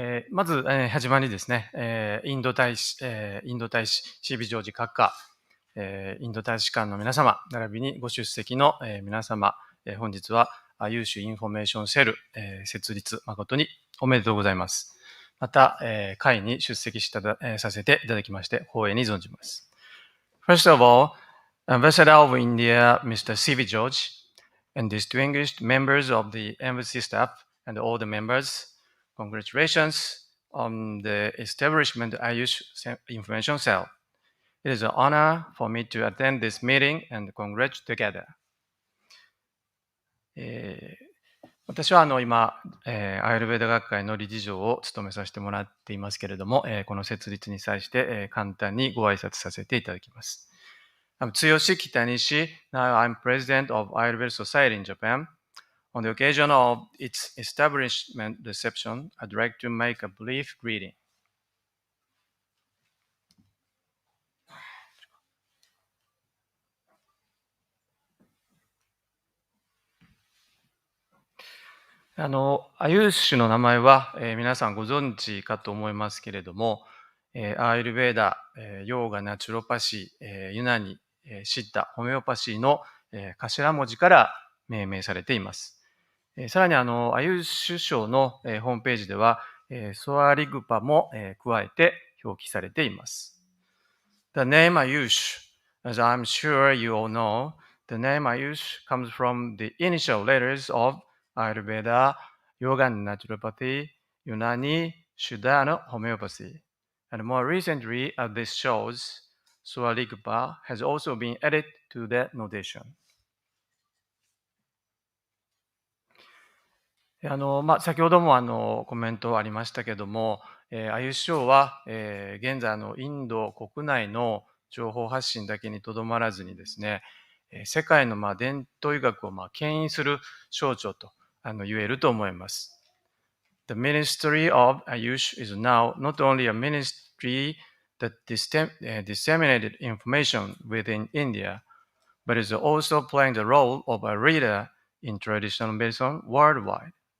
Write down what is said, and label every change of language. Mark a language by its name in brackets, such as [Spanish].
[Japanese] まず、始まりですね、インド大使、CB ジョージ閣下、インド大使館の皆様、並びにご出席の、皆様、本日はユーシュインフォメーションセル、設立誠におめでとうございます。また、会に出席させていただきまして光栄に存じます。 [English] First of all, Ambassador of India, Mr. C.V. George, and distinguished members of the embassy staff and all the members, congratulations on the establishment of Ayush Information Cell. It is an honor for me to attend this meeting and congratulate together. [Japanese] 私は今、アイルベーダ学会の理事長を務めさせてもらっていますけれども、この設立に際して、簡単にご挨拶させていただきます。 [English] I'm Tsuyoshi Kitanishi. Now I'm president of Ayurveda Society in Japan. On the occasion of its establishment reception, I'd like to make a brief greeting. [Japanese] アユーシュの名前は、皆さんご存知かと思いますけれども、アーユルヴェーダ、ヨーガ、ナチュロパシー、ユナニ、シッダ、ホメオパシーの、頭文字から命名されています。さらにアユーシュ省の、ホームページでは、ソアリグパも、加えて表記されています。 [English] The name Ayush, as I'm sure you all know, the name Ayush comes from the initial letters of Ayurveda, Yoga and Naturopathy, Unani, Siddha and Homeopathy. And more recently, as this shows, Swarigpa has also been added to the notation. [Japanese] 先ほどもコメントありましたけども、アユショーは、現在インド国内の情報発信だけにとどまらずにですね、世界の伝統医学を牽引する省庁と言えると思います。 [English] The Ministry of Ayush is now not only a ministry that disseminated information within India, but is also playing the role of a leader in traditional medicine worldwide.